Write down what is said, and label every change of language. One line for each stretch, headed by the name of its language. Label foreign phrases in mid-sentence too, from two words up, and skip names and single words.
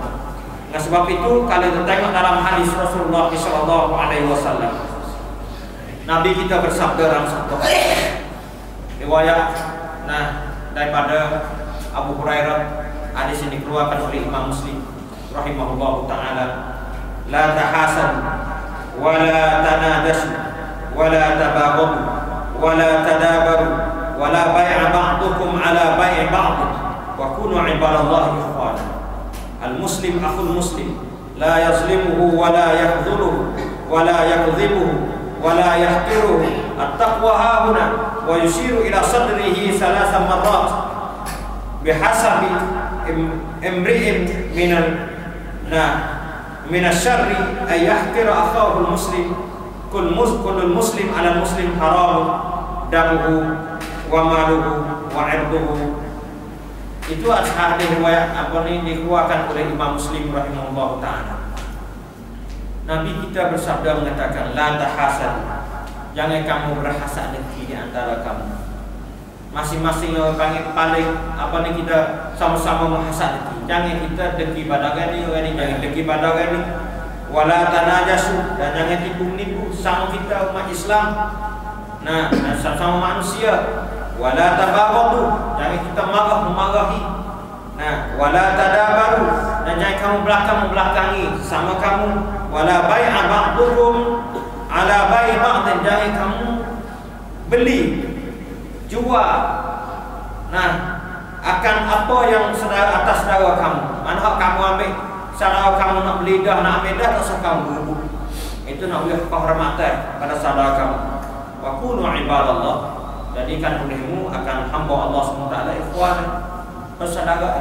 Malay: Nah, sebab itu kalau kita tengok dalam hadis Rasulullah SAW, Nabi kita bersabda dalam satu riwayat daripada Abu Hurairah, hadis ini dikeluarkan oleh Imam Muslim
Arabic: رحمه الله تعالى, لا تحاسد ولا تناجشوا ولا تباغضوا ولا تدابروا ولا بيع بعضكم على بيع بعض وكونوا عباد الله إخوانا. المسلم أخو المسلم لا يظلمه ولا يخذله ولا يكذبه ولا يحقره. التقوى هاهنا ويشير إلى صدره ثلاث مرات بحسب امرئ من الشر أن يحقر أخاه المسلم. كل المسلم على المسلم حرام دمه وماله وعرضه.
Malay: Itu hadis riwayat dikeluarkan oleh Imam Muslim
Arabic: رحمه الله تعالى.
Malay: Nabi kita bersabda mengatakan,
Arabic: لا تحاسد,
Malay: jangan kamu berhasad dengki di antara kamu. Masing-masing orang panggil paling kita sama-sama menghasad dengki. Jangan kita dengki pada orang ni, jangan dengki pada orang ni.
Arabic: ولا تناجشوا,
Malay: dan jangan tipu-nipu sama kita umat Islam. Nah, sama manusia.
Arabic: ولا تباغضوا,
Malay: jangan kita memarahi. Nah,
Arabic: ولا تدابروا,
Malay: dan jangan kamu membelakangi sama kamu.
Arabic: ولا بيع بعضكم على بيع بعض,
Malay: jangan kamu beli jual akan apa yang saudara atas saudara kamu. Mana hak kamu ambil, saudara kamu nak beli dah, nak ambil dah, tak usah kamu berebut. Itu nak beri kehormatan pada saudara kamu.
Arabic: وكونوا عباد الله,
Malay: jadikan olehmu akan hamba Allah SWT ikhwan, persaudaraan.